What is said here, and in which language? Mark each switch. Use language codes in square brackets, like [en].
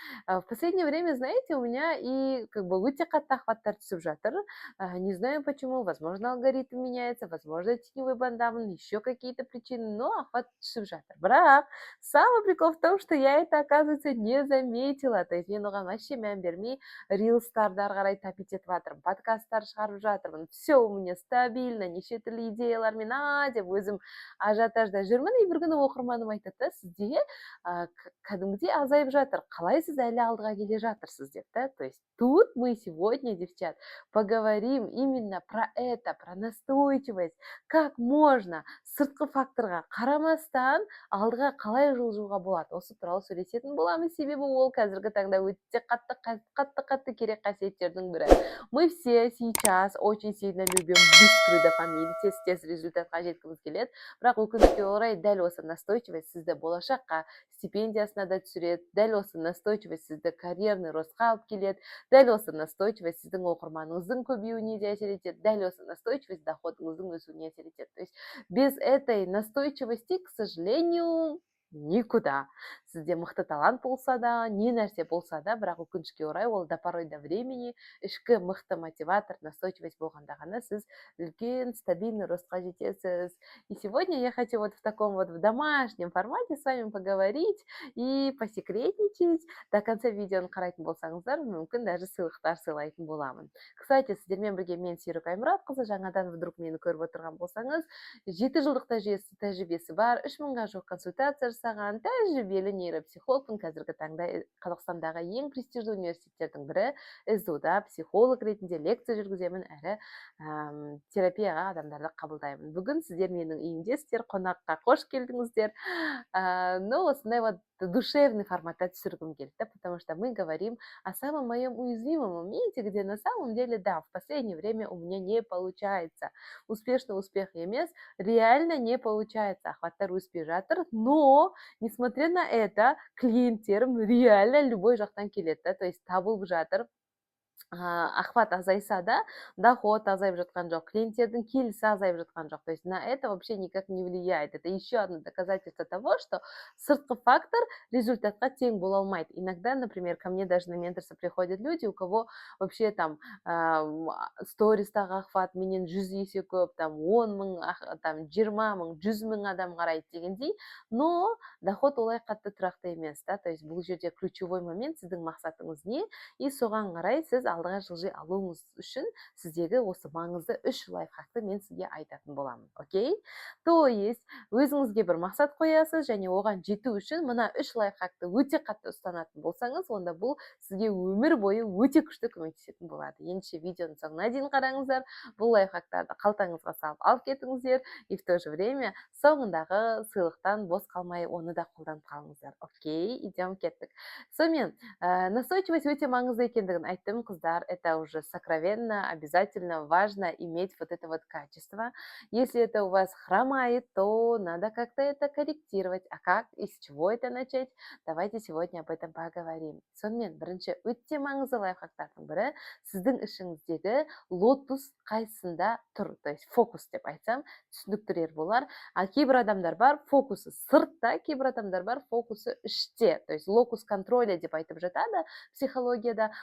[ru] В последнее время, знаете, у меня и как бы [kk] өте қатты охваттар түсіп жатыр. [ru] Не знаю почему, возможно, алгоритм меняется, возможно, теневой бандамын, еще какие-то причины, но [kk] охват түсіп жатыр. [ru] Бірақ самый прикол в том, что я это, оказывается, не заметила. [kk] То есть мен оған вообще мән бермей рилстарды ары қарай тапить етіп жатырмын, подкасттар шығарып жатырмын. [ru] Все у меня стабильно, [kk] неше түрлі идеялармен деп өзім ажиотажда жүрмін. И бір күні оқырманым айтады да, сізде кәдімгідей азайып жатыр, қалай сіз әлі алдыға келе жатырсыз деп, да. [ru] То есть тут мы сегодня, девчат, поговорим именно про это, про настойчивость, как можно [kk] сыртқы факторға қарамастан алдыға қалай жылжуға болады. Осы туралы сөйлесетін боламыз, себебі ол қазіргі таңда өте қатты керек қасиеттердің бірі. [ru] Мы все сейчас очень сильно любим быстрый дофамин, [kk] тез результатқа жеткіміз келеді. Бірақ өкінішке орай дәл осы настойчивость сізді болашаққа стипендиясына да түсіреді, дәл осы настойчивость сізді карьерный ростқа алып келеді, дәл осы настойчивость сіздің оқырманыңыздың көбеюіне де әсер етеді, дәл осы настойчивость доходыңыздың өсуіне әсер етеді. [ru] То есть без этой настойчивости, к сожалению, никуда. [kk] Сізде мықты талант болса да, не нәрсе болса да, бірақ өкінішке орай ол [ru] до порой до времени [kk] ішкі мықты мотиватор, настойчивость болғанда ғана сіз үлкен стабильный ростқа жетесіз. [ru] И сегодня я хочу вот в таком вот в домашнем формате с вами поговорить и посекретничать. До конца [kk] видеоны қарайтын болсаңыздар, мүмкін даже сыйлықтар сыйлайтын боламын. Кстати, сіздермен бірге мен Серік Аймұратқызы, жаңадан вдруг мені көріп отырған болсаңыз, 7 жылдық тәжірибесі бар, 3000-ға жоқ консультация жасаған тәжірибелі нейропсихологпын. Қазіргі таңда Қазақстандағы ең престижді университеттердің бірі СДУ-да психолог ретінде лекция жүргіземін, әрі терапияға адамдарды қабылдаймын. Бүгін сіздер менің үйімдесіздер, қонаққа қош келдіңіздер. [ru] Но [kk] осындай вот душевный форматта түсіргім келді, [ru] потому что мы говорим о самом моем уязвимом моменте, где на самом деле, да, в последнее время у меня не получается. Успешный успех емес, реально не получается. [kk] Охваттар өспей жатыр, [ru] но несмотря на это, [kk] клиенттерім реально любой жақтан келеді, да, то есть табылып жатыр. Охват азайса да, доход азайып жатқан жоқ, клиенттердің келісі азайып жатқан жоқ. [ru] То есть на это вообще никак не влияет. Это еще одно доказательство того, что [kk] сыртқы фактор результатқа тең бола алмайды. [ru] Иногда, например, ко мне даже на менторство приходят люди, у кого вообще там [kk] стористағы охват менен 100 есе көп, [ru] там 10 мың, там 20 мың, 100 мың [kk] адам қарайды дегендей, [ru] но доход [kk] олай қатты тұрақты емес, да. То есть бұл жерде ключевой момент сіздің мақсатыңыз не, и соған қарай сіз алдыға жылжи алуыңыз үшін сіздегі осы маңызды 3 лайфхакты мен сізге айтатын боламын. Окей? То есть өзіңізге бір мақсат қоясыз және оған жету үшін мына 3 лайфхакты өте қатты ұстанатын болсаңыз, онда бұл сізге өмір бойы өте күшті көмектесетін болады. Ендеше видеоның соңына дейін қараңыздар, бұл лайфхактарды қалтаңызға салып алып кетіңіздер, [ru] и в то же время [kk] соңындағы сыйлықтан бос қалмай оны да қолданып қалыңыздар. Окей, идем кеттік. Сонымен, настойчивость өте маңызды екендігін айттым, қыздар. [ru] Это уже сокровенно, обязательно важно иметь вот это вот качество. Если это у вас хромает, то надо как-то это корректировать. А как и с чего это начать? Давайте сегодня об этом поговорим. [kk] Сонымен, бірінші өте маңызды лайфхактардың бірі сіздің ішіңіздегі лотус қайсында тұр. То есть фокус деп айтсам, түсініктірер болар. А кейбір адамдар бар, фокусы сыртта, кейбір адамдар бар, фокусы іште. То есть локус контроля деп айтып жатады психологияда.